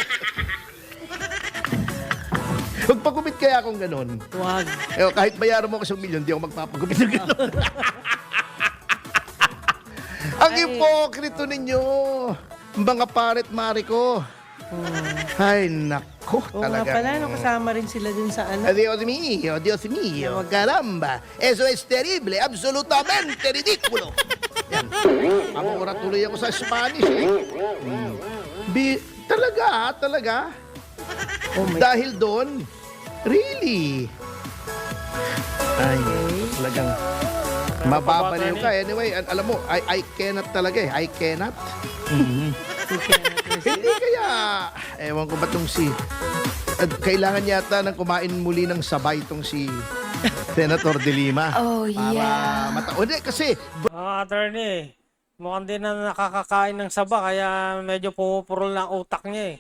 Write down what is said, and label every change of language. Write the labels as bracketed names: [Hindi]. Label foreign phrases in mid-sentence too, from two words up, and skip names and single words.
[Filipino] Magpagupit kaya akong ganon. Wag. Kahit bayaran mo ako 1,000,000, di ako magpapagupit ng ganon. Ang ipokrito ninyo, mga paret mari ko. Ay, nako, Oo nga talaga. pala, no, kasama rin sila dun sa ano. [Spanish] Dios mío, caramba. Eso es terrible, absolutamente ridículo. [Filipino] Yan. Amura tuloy ako sa Spanish eh. Talaga. [English] Oh my [Filipino] Dahil doon, really. Ay, talagang mababaliw ka. Anyway, alam mo, [English] I cannot talaga eh. I cannot. [Filipino] Hindi kaya, ewan ko ba itong kailangan yata ng kumain muli ng sabay itong si Senator De Lima. [English] Oh, yeah. [Filipino] Hindi, kasi Attorney, mukhang din na nakakakain ng saba kaya medyo pumupurol na ang utak niya eh.